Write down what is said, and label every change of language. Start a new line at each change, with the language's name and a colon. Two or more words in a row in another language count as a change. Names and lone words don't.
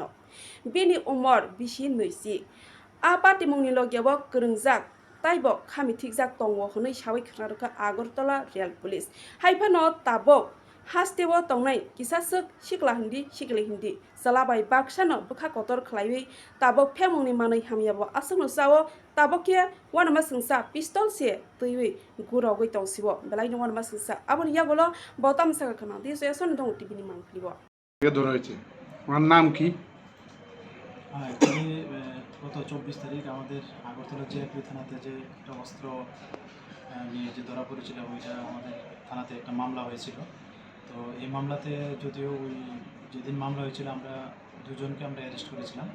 Bodo: बिनि उमर बिसि नैसि आ पाटिमुंनि लगियाव करंजाक ताइबो खामिथिकजाक तंगो हनै सावै खनारका आगरतला रेल पुलिस हाइफानो ताबक हास्तेव तंनाय किसासक सिक्ला हिंदी सिक्ले हिंदी सलाबाय बाक्सानो बखा कतर खलायै ताबक फेमुंनि मानै हामियाबो आसंनो सावो ताबके वानमा संसा पिस्तल से तैयै गुराव गैताव सिबो बेलायनो वानमा संसा आबन यागलो बताम सागा खाना दिस एसन दं टिभिनि मांखलिबो
Bangla: কে ধরা হয়েছে ওনার নাম কি? অ্যাকচুয়ালি গত 24 তারিখ আমাদের আগরতলা জিআরপি থানাতে যে একটা অস্ত্র নিয়ে যে ধরা পড়েছিল ওইটা আমাদের থানাতে একটা মামলা হয়েছিল। তো এই মামলাতে যদিও ওই যেদিন মামলা হয়েছিল আমরা দুজনকে আমরা অ্যারেস্ট করেছিলাম।